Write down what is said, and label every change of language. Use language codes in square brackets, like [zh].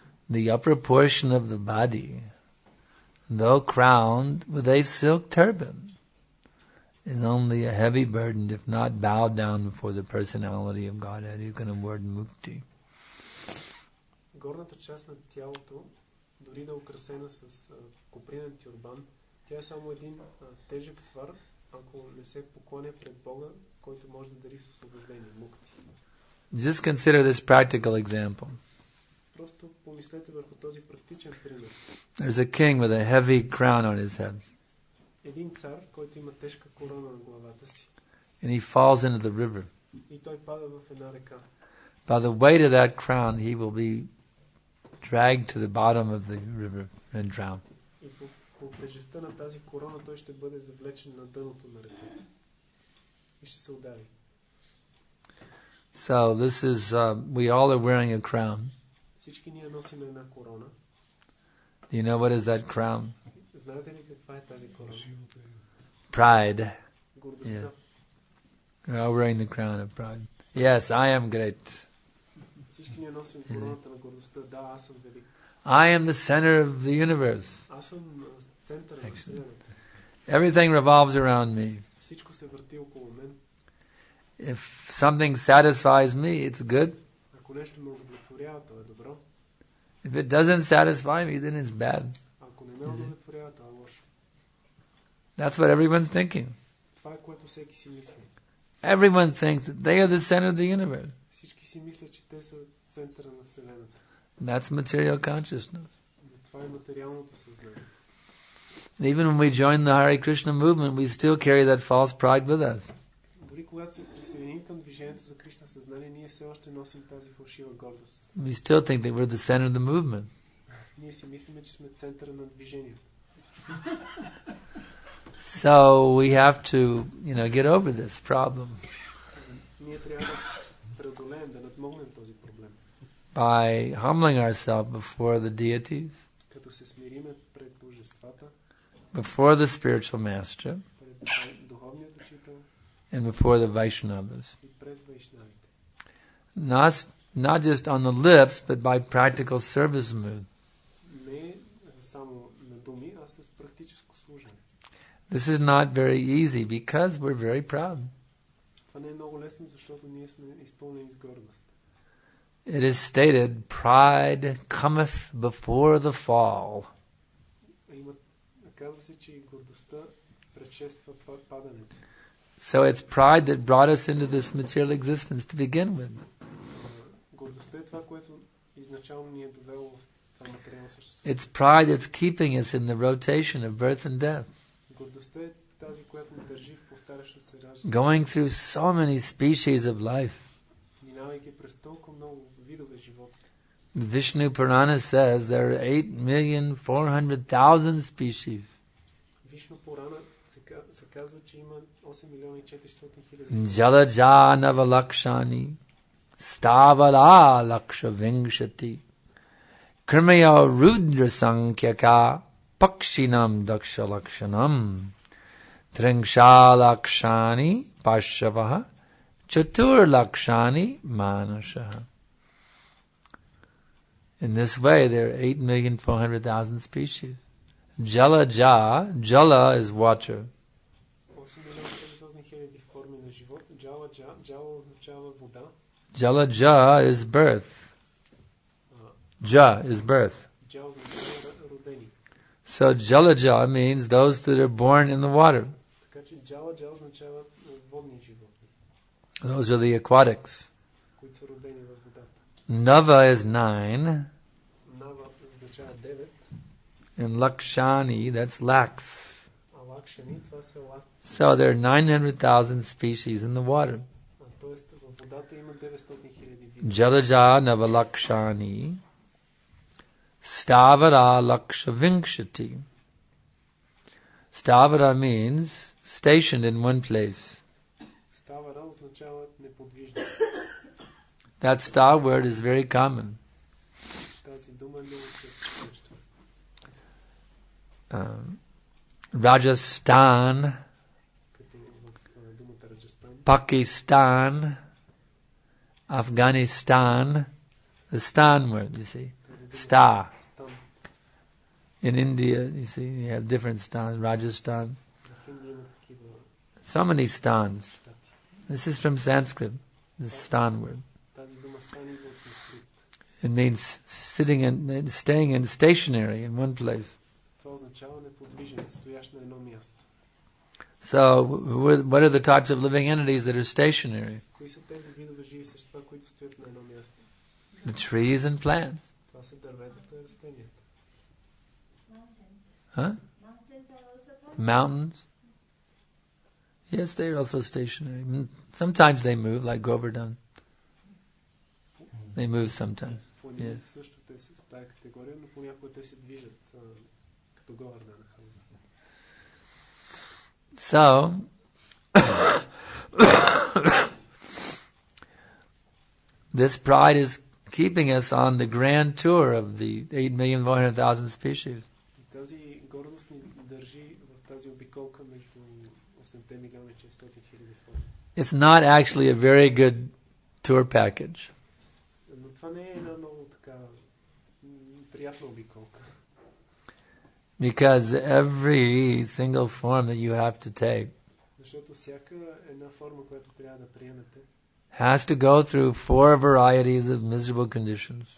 [en] The upper portion of the body, though crowned with a silk turban, is only a heavy burden if not bowed down before the personality of Godhead who can award mukti. [bg] Горната част на тялото, дори да е украсена с копринен тюрбан, тя е само един тежък твар, ако не се поклоня пред Бога, който може да дари с освобождение, мукти. [en] Just consider this practical example. [bg] Просто помислете върху този практичен пример. [en] There's a king with a heavy crown on his head. [bg] Един цар, който има тежка корона на главата си. [en] And he falls into the river. [bg] И той пада в една река. [en] By the weight of that crown, he will be dragged to the bottom of the river and drowned. [bg] И по тежестта на тази корона той ще бъде завлечен на дъното на реката. И ще се удари. [en] So this is, we all are wearing a crown. [bg] Всички ние носим една корона. [en] Do you know what is that crown? [bg] Знаете ли каква е тази корона? [en] Pride. [bg] Гордостта. [en] Yeah. We're all wearing the crown of pride. Yes, I am great. [bg] Всички ние носим короната на гордостта. Да, аз съм велик. [en] I am the center of the universe. [bg] Аз съм центъра на Вселената. [en] Everything revolves around me. [bg] Всичко се върти около мен. [en] If something satisfies me, it's good. [bg] Ако нещо ме удовлетворява, то е добро. [en] If it doesn't satisfy me, then it's bad. [bg] Ако не ме удовлетворява, то е лошо. [en] That's what everyone's thinking. [bg] Това е което всеки си мисли. [en] Everyone thinks that they are the center of the universe. [bg] Всички си мислят, че те са центъра на Вселената. [en] That's material consciousness. [bg] Но това е материалното съзнание. [en] And even when we join the Hare Krishna movement, we still carry that false pride with us. [bg] Дори когато се присъединим към движението за Кришна съзнание, ние все още носим тази фалшива гордост. [en] We still think that we're the center of the movement. [bg] Ние си мислиме, че сме центъра на движението. [en] So we have to, get over this problem [bg] Ние трябва да преодолеем, да надмогнем този проблем. [en] by humbling ourselves before the deities, [bg] Като се смириме пред божествата, [en] before the spiritual master, [bg] пред духовният учител [en] and before the Vaishnavas. [bg] и пред вайшнавите. [en] Not just on the lips, but by practical service mood. [bg] Не само на думи, а с практическо служене. [en] This is not very easy because we're very proud. [bg] Това не е много лесно, защото ние сме изпълнени с гордост. [en] It is stated, pride cometh before the fall. [bg] Казва се, че гордостта предшества падането. [en] So it's pride that brought us into this material existence to begin with. [bg] Гордостта е това, което изначално ни е довело в това материално същество. [en] It's pride that's keeping us in the rotation of birth and death. [bg] Гордостта е тази, която ни държи в повтарящото се раждане. [en] Going through so many species of life. [bg] Минавайки през толкова много видове живот. [en] Vishnu Purana says there are 8,400,000 species. [bg] Вишну Пурана се казва, че има 8,400,000. [sa] Jalaja Navalakshani Stavara Laksha Vingshati Krimaya Rudra Sankyaka Pakshinam Daksha Lakshanam Tringsha Lakshani Pashavaha Chatur Lakshani Manashaha. [en] In this way, there are 8,400,000 species. Jala is water. [bg] 8,400,000 форми на живот. Джала означава вода. [en] Jalaja is birth. Ja is birth. [bg] Джа означава родени. [en] So Jalaja means those that are born in the water. [bg] Така че джа означава водни животни, [en] Those are the aquatics. [bg] които са родени във водата. [en] Nava is 9. [bg] Нава означава 9, [en] And Lakshani, that's lax. [bg] а лакшани това са лак. [en] So there are 900,000 species in the water. [bg] Тоест във водата има 900,000 вида. [sa] Jalaja Navalakshani Stavara Laksha Vingshati. [en] Stavara means stationed in one place. [bg] Ставара означава неподвижно. [en] That star word is very common. [bg] Тази дума не е често. [en] Rajasthan, [bg] Като в думата Раджастан, [en] Pakistan, Afghanistan, the stan word, you see. Star. [bg] там, [en] In India, you see, you have different stans. Rajasthan. [bg] в Индия има такива [en] So many stans. [bg] щати. [en] This is from Sanskrit, the stan word. [bg] Тази дума стани идва от санскрит. [en] It means staying in stationary in one place. [bg] Това означава неподвижен, стоящ на едно място. [en] So, what are the types of living entities that are stationary? [bg] Кои са тези видове живи същества, които стоят на едно място? [en] The trees and plants. [bg] Това са дърветата и растенията. [en] Huh? Mountains. Yes, they are also stationary. Sometimes they move, like Govardhan. They move sometimes. [bg] Планините [en] Yes. [bg] също те са в тая категория, но понякога те се движат като Говардhan. [en] So, this pride is keeping us on the grand tour of the 8,400,000 species. [bg] И тази гордост ни държи в тази обиколка между 8,400,000 форми. [en] It's not actually a very good tour package. [bg] Но това не е една много така приятна обиколка. [en] Because every single form that you have to take [bg] Защото всяка една форма, която трябва да приемете, [en] has to go through 4 varieties of miserable conditions.